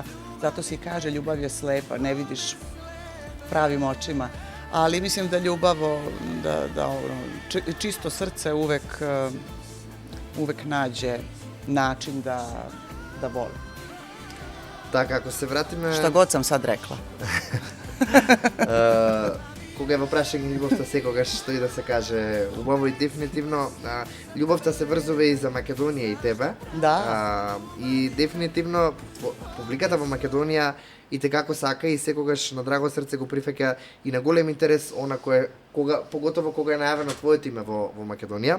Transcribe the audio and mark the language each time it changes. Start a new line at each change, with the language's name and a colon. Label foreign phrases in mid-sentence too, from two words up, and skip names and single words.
Serbian: Zato se i kaže ljubav je slepa, ne vidiš pravim očima. Ali mislim da ljubav, čisto srce uvek nađe način da voli.
Macedonian: Така, ако се вратиме...
Serbian: Šta god sam sad rekla.
Macedonian: Кога е во прашање љубовта секогаш стои да се каже убаво и дефинитивно љубовта се врзува и за Македонија и тебе. Да. И дефинитивно публиката во Македонија и те како сака и секогаш на драго срце го прифаќа и на голем интерес она поготово кога е најавено твоето име во Македонија.